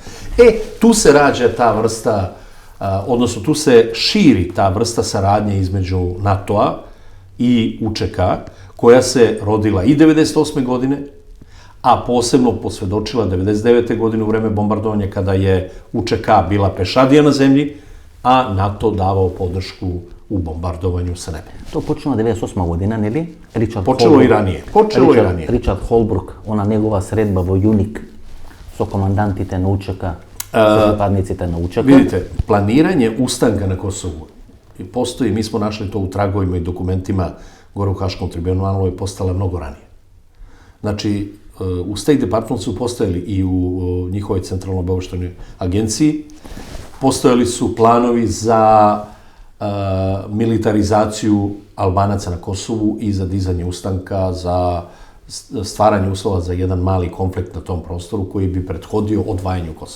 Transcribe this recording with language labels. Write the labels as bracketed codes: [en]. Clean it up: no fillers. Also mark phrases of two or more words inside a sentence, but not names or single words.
[sr] Tu se rađa ta vrsta, odnosno tu se širi ta vrsta saradnje između NATO-a i UČK, koja se rodila i 98. godine, a posebno posvedočila 99. godine u vreme bombardovanja kada je UČK bila pešadija na zemlji, a NATO davao podršku u bombardovanju sa neba. To počelo 98. godina, neli? Počelo i ranije. [mk] Ричард Холбрук, она негова средба во Јуник со командантите на УČK, со припадниците на УČK. [sr] Vidite, planiranje ustanka na Kosovu postoji, mi smo našli to u tragovima i dokumentima gore u Haškom tribunalu, je postala mnogo ranije. Znači, u State Department su postojali i u njihovoj centralnoj obaveštajnoj agenciji, postojali su planovi za militarizaciju Albanaca na Kosovu i za dizanje ustanka, za stvaranje uslova za jedan mali konflikt na tom prostoru koji bi prethodio odvajanju Kosova.